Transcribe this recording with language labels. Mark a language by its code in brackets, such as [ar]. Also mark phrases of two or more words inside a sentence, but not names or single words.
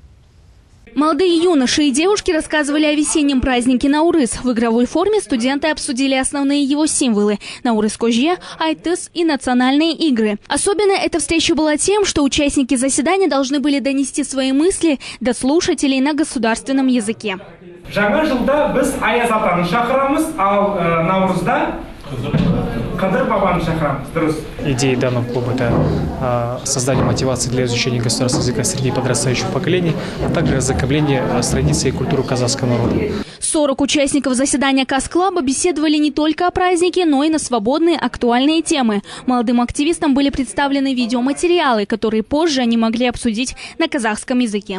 [ru] Молодые юноши и девушки рассказывали о весеннем празднике Наурыз. В игровой форме студенты обсудили основные его символы – Наурыз-Кожье, Айтыс и национальные игры. Особенно эта встреча была тем, что участники заседания должны были донести свои мысли до слушателей на государственном языке. [kk] Жаңа жылда біз Аяз атаны шақырамыз, ал Наурызда Кадыр бабаны шақырамыз. Дұрыс. [ru] Идея данного клуба – это создание мотивации для изучения государственного языка среди подрастающих поколений, а также ознакомление с традицией и культурой казахского народа. 40 участников заседания КАС-клуба беседовали не только о празднике, но и на свободные актуальные темы. Молодым активистам были представлены видеоматериалы, которые позже они могли обсудить на казахском языке.